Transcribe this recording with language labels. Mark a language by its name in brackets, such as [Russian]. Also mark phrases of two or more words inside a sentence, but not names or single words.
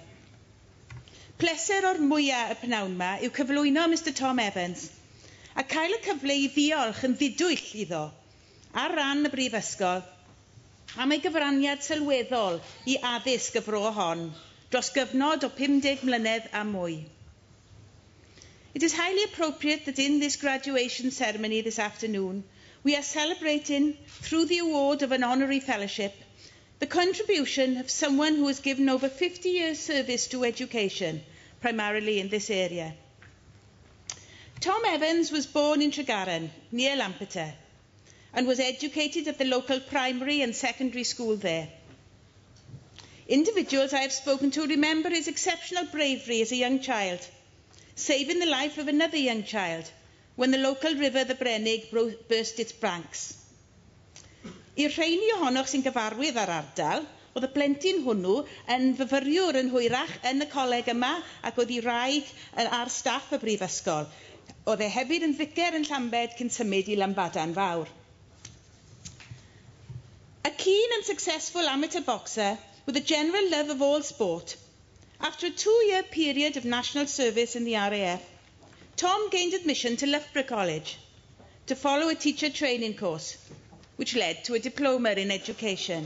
[Welsh] Pleser o'r mwyaf y pnawn yma yw cyflwyno Mr Tom Evans a cael y cyfle I ddiolch yn ddidwyll iddo ar ran y brifysgol am ei gyfraniad sylweddol I addysg y fro hon dros gyfnod o 50 mlynedd a mwy. [English] It is highly appropriate that in this graduation ceremony this afternoon, we are celebrating, through the award of an honorary fellowship, the contribution of someone who has given over 50 years' service to education, primarily in this area. Tom Evans was born in Tregaron, near Lampeter, and was educated at the local primary and secondary school there. Individuals I have spoken to remember his exceptional bravery as a young child, saving the life of another young child when the local river, the Brenig, burst its banks. [Welsh] I'r rheini ohonoch sy'n gyfarwydd ar ardal, oedd y blentyn hwnnw yn fyfyriwr yn hwyrach yn y coleg yma ac oedd I wraig ar staff y brifysgol. Oedd e hefyd yn vicar yn Llambed cyn symud I Lambada'n fawr. [English] A keen and successful amateur boxer with a general love of all sport, after a 2-year period of national service in the RAF, Tom gained admission to Loughborough College to follow a teacher training course, which led to a diploma in education.